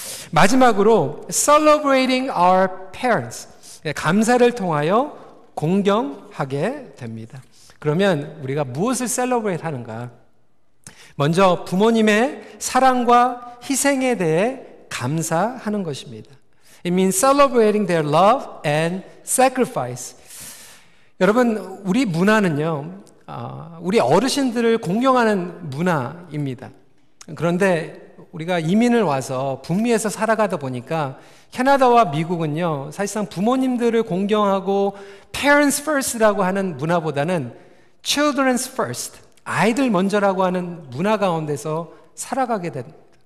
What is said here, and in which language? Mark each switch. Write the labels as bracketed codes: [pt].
[ko] 마지막으로 [en] celebrating our parents, [ko] 감사를 통하여 공경하게 됩니다. 그러면 우리가 무엇을 celebrate 하는가? 먼저 부모님의 사랑과 희생에 대해 감사하는 것입니다. [en] It means celebrating their love and sacrifice. [ko] 여러분, 우리 문화는요, 우리 어르신들을 공경하는 문화입니다. 그런데 우리가 이민을 와서 북미에서 살아가다 보니까 캐나다와 미국은요, 사실상 부모님들을 공경하고 [en] parents first [ko] 라고 하는 문화보다는 [en] children's first, [ko] 아이들 먼저라고 하는 문화 가운데서 살아가게 됩니다.